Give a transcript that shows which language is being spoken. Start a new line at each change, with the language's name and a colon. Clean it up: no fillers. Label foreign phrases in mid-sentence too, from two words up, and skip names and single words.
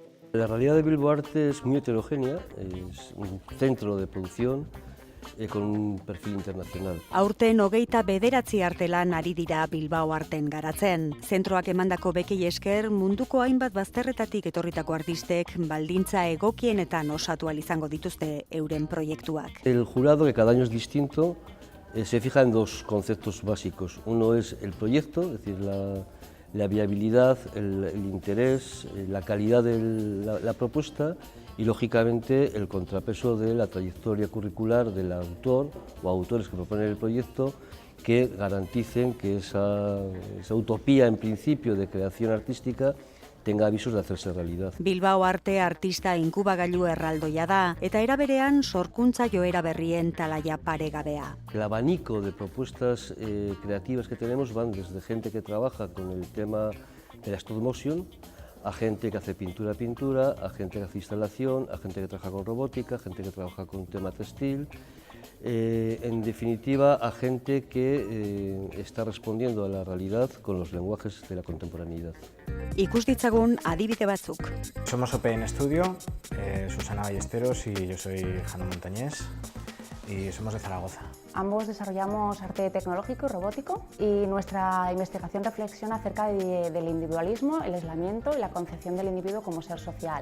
Spanish: La realidad de Bilbao Arte es muy heterogénea, es un centro de producción con un perfil internacional.
Basque: Aurten 29 artelan ari dira Bilbao Arten garatzen. Zentroak emandako bekei esker munduko hainbat bazterretatik etorritako artistek baldintza egokienetan osatu ahal izango dituzte euren proiektuak.
Spanish: El jurado, que cada año es distinto, se fija en dos conceptos básicos. Uno es el proyecto, es decir, la viabilidad, el interés, la calidad de la propuesta y, lógicamente, el contrapeso de la trayectoria curricular del autor o autores que proponen el proyecto, que garanticen que esa utopía, en principio, de creación artística tenga avisos de hacerse realidad.
Basque: Bilbao Arte artista inkubagailu erraldoia da, eta era berean sorkuntza joera berrien talaia paregabea.
Spanish: El abanico de propuestas creativas que tenemos van desde gente que trabaja con el tema de la
English: stop motion,
Spanish: a gente que hace pintura, a gente que hace instalación, a gente que trabaja con robótica, a gente que trabaja con tema textil, en definitiva a gente que está respondiendo a la realidad con los lenguajes de la contemporaneidad.
Basque: Ikus ditzagun adibide batzuk.
Spanish: Somos OPN Studio, Susana Ballesteros y yo soy Jano Montañés y somos de Zaragoza. Ambos desarrollamos arte tecnológico y robótico y nuestra investigación reflexiona acerca del individualismo, el aislamiento y la concepción del individuo como ser social.